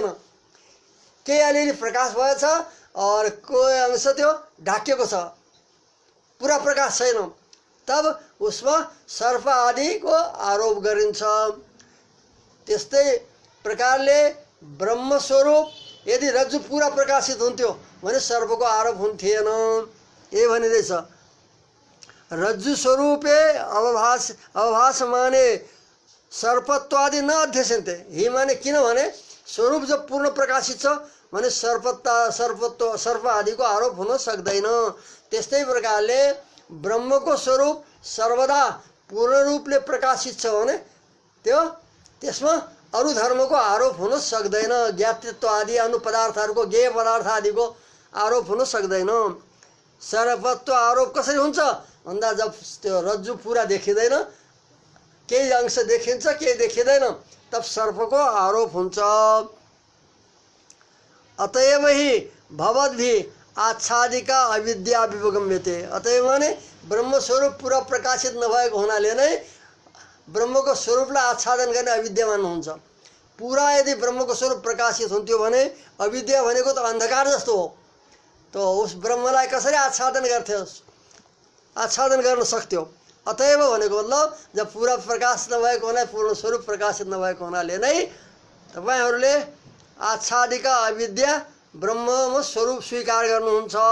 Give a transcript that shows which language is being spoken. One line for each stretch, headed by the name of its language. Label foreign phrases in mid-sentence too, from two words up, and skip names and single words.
Nepali: केही अलिअलि प्रकाश भएछ और कोही अंश त्यो ढाकिएको छ, पुरा प्रकाश छैन, तब उसमा सर्प आदिको आरोप गरिन्छ। त्यस्तै प्रकारले ब्रह्मस्वरूप यदि रज्जु पुरा प्रकाशित हुन्थ्यो भने सर्पको आरोप हुन्थेन। ये भनिँदैछ
Sanskrit: रज्जु स्वरूपे अवभास माने सर्पत्वादि न अध्यस्यन्ते।
Nepali: ही माने किनभने स्वरूप जब पूर्ण प्रकाशित छ भने सर्प आदिको आरोप हुन सक्दैन। त्यस्तै प्रकारले ब्रह्मको स्वरूप सर्वदा पूर्ण रूपले प्रकाशित छ भने त्यसमा अरू धर्मको आरोप हुन सक्दैन। ज्ञातृत्व आदि अनुपदार्थहरूको ज्ञेय पदार्थ आदिको आरोप हुन सक्दैन। सर्पत्व आरोप कसरी हुन्छ भन्दा जब त्यो रज्जु पुरा देखिँदैन, केही अंश देखिन्छ केही देखिँदैन, तब सर्पको आरोप हुन्छ।
Sanskrit: अतएव ही भवद्भि आच्छादिका अविद्या विगम्यते।
Nepali: अतएव माने ब्रह्मस्वरूप पुरा प्रकाशित नभएको हुनाले नै ब्रह्मको स्वरूपलाई आच्छादन गर्ने अविद्या मान्नुहुन्छ। पुरा यदि ब्रह्मको स्वरूप प्रकाशित हुन्थ्यो भने अविद्या भनेको त अन्धकार जस्तो हो,
Hindi: तो उस
Nepali: ब्रह्मलाई कसरी आच्छादन गर्थ्यो, आच्छादन गर्न सक्थ्यो। अतएव भनेको मतलब जब पूरा प्रकाश नभएको हुनाले, पूर्ण स्वरूप प्रकाशित नभएको हुनाले नै तपाईहरूले आच्छादिका अविद्या ब्रह्ममा स्वरूप स्वीकार गर्नुहुन्छ।